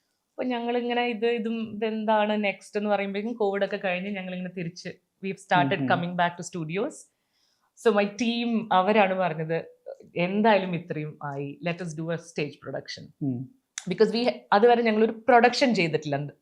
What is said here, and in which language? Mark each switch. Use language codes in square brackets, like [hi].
[ml] അപ്പൊ ഞങ്ങൾ ഇങ്ങനെ ഇതെന്താണ് നെക്സ്റ്റ് എന്ന് പറയുമ്പോഴേക്കും കോവിഡ് ഒക്കെ കഴിഞ്ഞ് ഞങ്ങൾ ഇങ്ങനെ തിരിച്ച് [en] we've started coming back to studios. So my team [ml] അവരാണ് പറഞ്ഞത് എന്തായാലും ഇത്രയും ആയി, [en] let us do a stage production. Because [ml] അതുവരെ ഞങ്ങൾ ഒരു പ്രൊഡക്ഷൻ ചെയ്തിട്ടില്ല.